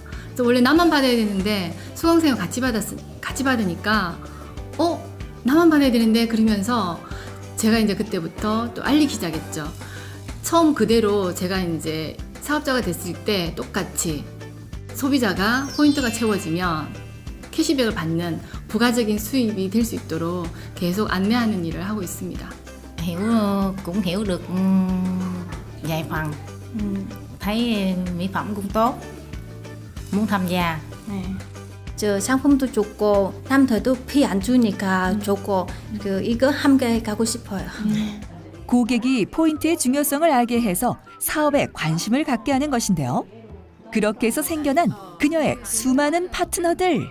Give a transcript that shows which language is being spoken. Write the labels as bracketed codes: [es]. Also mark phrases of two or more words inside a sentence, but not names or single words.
[ko] 그래서 원래 나만 받아야 되는데 수강생과 같이 받으니까 나만 받아야 되는데 그러면서 제가 이제 그때부터 또 알리기 시작했죠. 처음 그대로 제가 이제 사업자가 됐을 때 똑같이 소비자가 포인트가 채워지면 캐시백을 받는 부가적인 수입이 될 수 있도록 계속 안내하는 일을 하고 있습니다. [vi] cũng hiểu được vài phần, thấy mỹ phẩm cũng tốt, muốn tham gia. [ko] 저 상품도 좋고 남들도 피 안 주니까 좋고 이거 함께 가고 싶어요. 고객이 포인트의 중요성을 알게 해서 사업에 관심을 갖게 하는 것인데요. 그렇게 해서 생겨난 그녀의 수많은 파트너들.